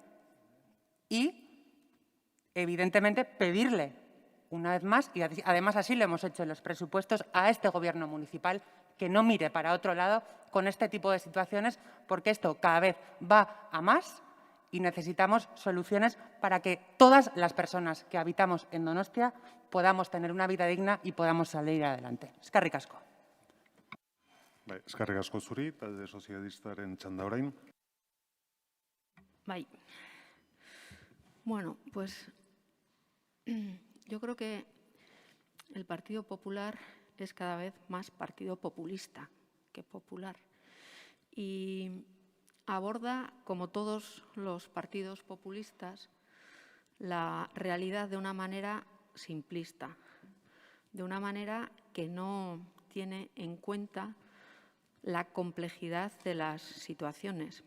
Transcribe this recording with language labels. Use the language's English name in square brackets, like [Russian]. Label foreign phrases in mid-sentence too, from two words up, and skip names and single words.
[Spanish] y, evidentemente, pedirle una vez más, y además así lo hemos hecho en los presupuestos, a este Gobierno municipal que no mire para otro lado con este tipo de situaciones, porque esto cada vez va a más y necesitamos soluciones para que todas las personas que habitamos en Donostia podamos tener una vida digna y podamos salir adelante. [Basque] Eskerrik asko. Eskerrik asko zuri, talde sozialistaren txanda orain. Bai. [Spanish] Bueno, pues yo creo que el Partido Popular es cada vez más partido populista que popular. Y aborda, como todos los partidos populistas, la realidad de una manera simplista, de una manera que no tiene en cuenta la complejidad de las situaciones.